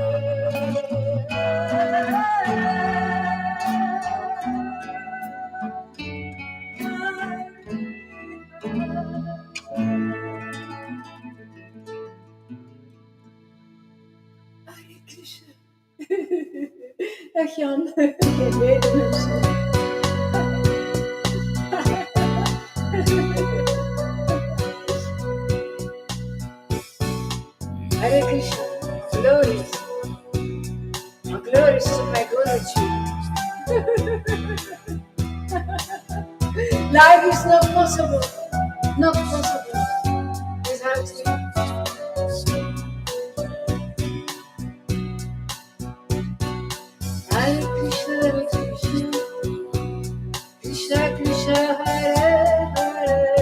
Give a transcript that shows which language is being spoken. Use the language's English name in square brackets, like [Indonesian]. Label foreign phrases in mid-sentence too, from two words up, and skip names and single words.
[Sanskrit] Hare Krishna. [Dutch] Ach Jan, ik weet het niet zo. [Sanskrit] Hare Krishna, [English] glories, glories to my Guruji. Life is not possible without him. [Sanskrit] Hare Krishna, Krishna Krishna, Hare Hare,